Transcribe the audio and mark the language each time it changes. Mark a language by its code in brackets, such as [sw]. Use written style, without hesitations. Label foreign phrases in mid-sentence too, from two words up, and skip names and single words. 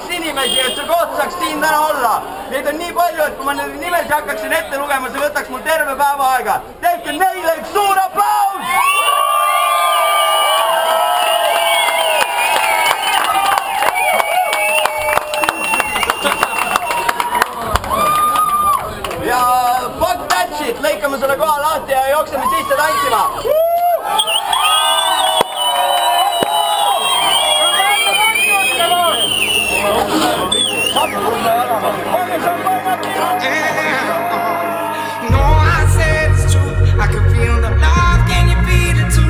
[et] inimesi, et see koht saaks siin täna olla. Neid on nii palju, et kui ma nende nimesi hakkaksin ette lugema, see võtaks mul terve päeva aega. Tehke neile üks suur aplaus! Ja [en] fuck that shit, [et] lõikame selle koha lahti ja jookseme sisse tantsima. [en] No, I said it's true. I could feel the love, can you feel it too?